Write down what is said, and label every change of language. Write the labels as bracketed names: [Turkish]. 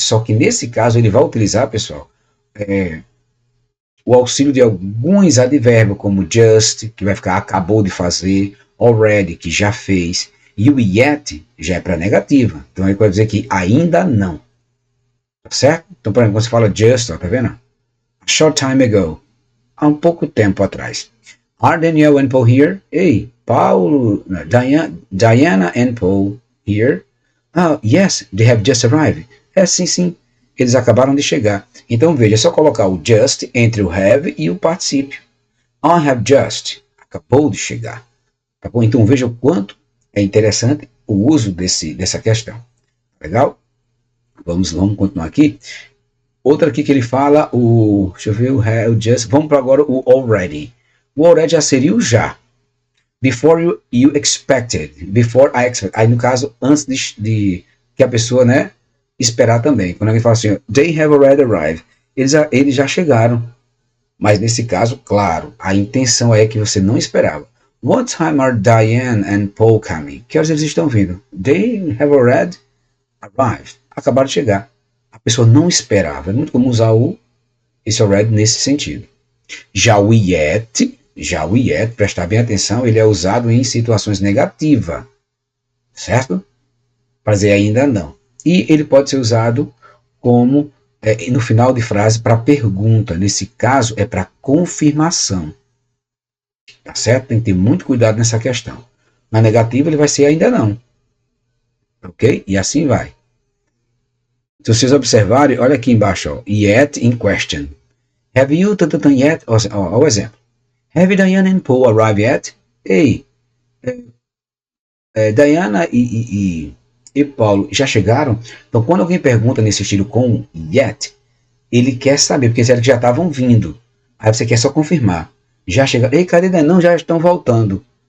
[Portuguese] Só que nesse caso, ele vai utilizar, pessoal, o auxílio de alguns advérbios, como just, que vai ficar acabou de fazer, already, que já fez, e o yet já é para negativa. Então ele vai dizer que ainda não. Tá certo? Então, por exemplo, quando você fala just, ó, tá vendo? [English] A short time ago. [Portuguese] Há um pouco tempo atrás. [English] Are Daniel and Paul here? Ei, Paulo, Diana and Paul here? Oh, yes, they have just arrived. [Portuguese] Sim. Eles acabaram de chegar. Então veja, é só colocar o just entre o have e o particípio. [English] I have just. [Portuguese] Acabou de chegar. Tá bom? Então veja o quanto é interessante o uso dessa questão. Legal? Vamos continuar aqui. Outra aqui que ele fala, deixa eu ver, o have, just. Vamos para agora o already. O already já seria o já. [English] Before you expected. Before I expected. [Portuguese] Aí no caso, antes de que a pessoa, né, esperar também. Quando alguém fala assim, [English] they have already arrived. [Portuguese] Eles já chegaram. Mas nesse caso, claro, a intenção é que você não esperava. [English] What time are Diane and Paul coming? [Portuguese] Que horas eles estão vindo? [English] They have already arrived. [Portuguese] Acabaram de chegar. A pessoa não esperava. É muito comum usar esse already nesse sentido. Já o yet, prestar bem atenção, ele é usado em situações negativas. Certo? Para dizer ainda não. E ele pode ser usado como no final de frase para pergunta. Nesse caso, é para confirmação. Tá certo? Tem que ter muito cuidado nessa questão. Na negativa, ele vai ser ainda não. Ok? E assim vai. Se vocês observarem, olha aqui embaixo, ó, [English] yet in question. Have you done yet? [Portuguese] Ó, o exemplo. [English] Have Diana and Paul arrived yet? [Portuguese] Ei, Diana e Paulo já chegaram? Então, quando alguém pergunta nesse estilo com yet, ele quer saber, porque eles já estavam vindo. Aí você quer só confirmar. Já chegaram. Ei, cadê? Não, já estão voltando.